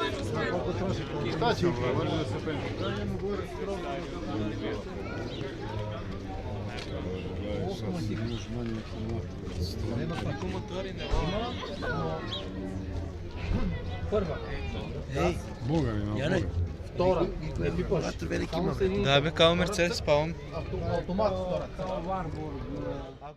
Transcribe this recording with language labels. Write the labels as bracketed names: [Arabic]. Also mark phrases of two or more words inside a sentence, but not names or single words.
[Serbian] Šta ćemo, može da se penje. Boga mi na [Macedonian] Втора. [Serbian] Да бе, као Мерцедес, спавам. [Macedonian] Автомат втора.